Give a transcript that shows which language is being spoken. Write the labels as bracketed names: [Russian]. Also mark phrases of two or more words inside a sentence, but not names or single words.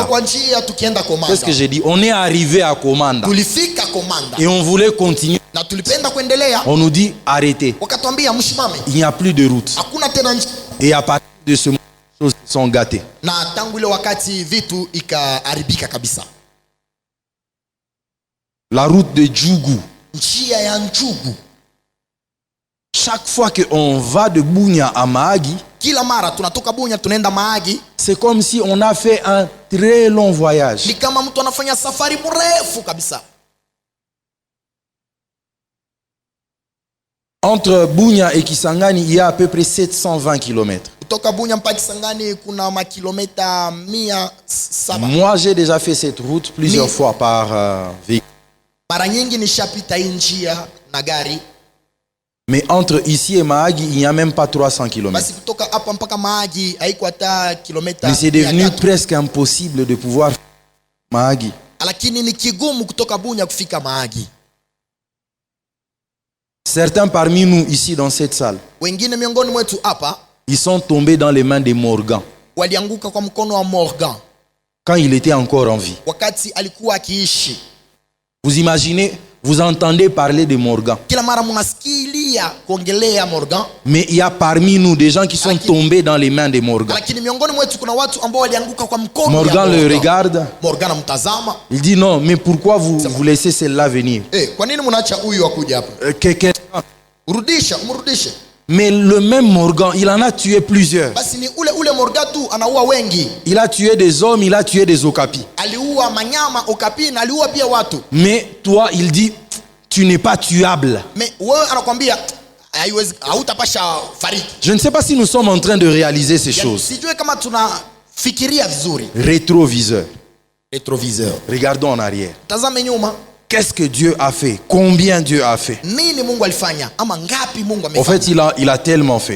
[French] Qu'est-ce que j'ai dit? On est arrivé à Komanda. Et on voulait continuer. On nous dit arrêtez. Il n'y a plus de route. Et à partir de ce moment, les choses sont gâtées. [Swahili] Na tangu ile wakati vitu ikaharibika kabisa. [French] La route de Djougou. [Swahili] Njia ya Njugu. [French] Chaque fois que on va de Bunia à Mahagi, [Swahili] kila mara tunatoka Bunia tunaenda Mahagi, [French] c'est comme si on a fait un très long voyage. [Swahili] Ni kama mtu anafanya safari mrefu kabisa. [French] Entre Bunia et Kisangani, il y a à peu près 720 km. [Swahili] Kutoka Bunia mpaka Kisangani kuna makilomita 107. [French] Moi, j'ai déjà fait cette route plusieurs fois par véhicule. [Swahili] Mara nyingi nishapita hii njia na gari. [French] Mais entre ici et Mahagi, il n'y a même pas 300 km. [Swahili] Basi kutoka hapa mpaka Mahagi haiko hata kilomita. [French] Mais c'est devenu presque impossible de pouvoir Mahagi. [Swahili] Lakini ni kigumu kutoka Bunia kufika Mahagi. [French] Certains parmi nous ici dans cette salle, [Swahili] wengine miongoni mwetu hapa, [French] ils sont tombés dans les mains de Morgan. [Swahili] Walianguka kwa mkono wa Morgan. [French] Quand il était encore en vie. [Swahili] Wakati alikuwa akiishi. [French] Vous imaginez, vous entendez parler de Morgan. [Swahili] Kila mara mnasikia kuongelea Morgan. [French] Mais il y a parmi nous des gens qui sont tombés dans les mains de Morgan. [Swahili] Lakini miongoni mwetu kuna watu ambao walianguka kwa mkono Morgan ya Morgan. [French] Le regarde. [Swahili] Morgan mtazama. [French] Il dit non, mais pourquoi vous laissez celle-là venir? [Swahili] Kwa nini mnaacha huyu akuje hapa? Urudishe. [French] Mais le même Morgan, il en a tué plusieurs. [Swahili] Basi ni ule Morgan tu anaua wengi. [French] Il a tué des hommes, il a tué des okapis. [Swahili] Aliua manyama, okapi na aliua pia watu. [French] Mais toi, il dit tu n'es pas tuable. [Swahili] Mais wewe anakuambia [French] Je ne sais pas si nous sommes en train de réaliser ces choses. Rétroviseur. Regardons en arrière. Qu'est-ce que Dieu a fait? Combien Dieu a fait? En fait, il a tellement fait.